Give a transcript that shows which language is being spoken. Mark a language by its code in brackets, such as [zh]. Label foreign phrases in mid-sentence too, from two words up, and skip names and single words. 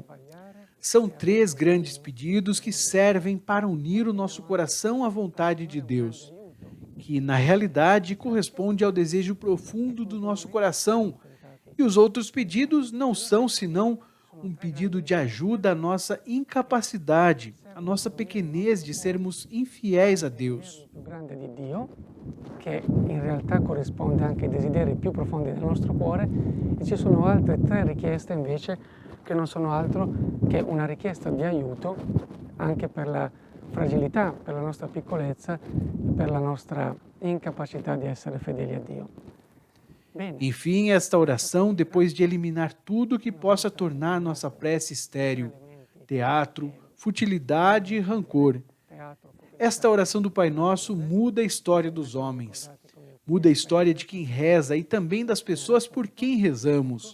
[pt] São 3 grandes pedidos que servem para unir o nosso coração à vontade de Deus, que na realidade corresponde ao desejo profundo do nosso coração, e os outros pedidos não são senão um pedido de ajuda à nossa incapacidade, à nossa pequenez de sermos infiéis a Deus. [it] che in realtà corrisponde anche ai desideri più profondi del nostro cuore, e ci sono altre 3 richieste invece che non sono altro che una richiesta di aiuto anche per la fragilità, per la nostra piccolezza e per la nostra incapacità di essere fedeli a Dio. [pt] Enfim, esta oração, depois de eliminar tudo que possa tornar nossa prece estéril, teatro, futilidade e rancor. Esta oração do Pai Nosso muda a história dos homens, muda a história de quem reza e também das pessoas por quem rezamos.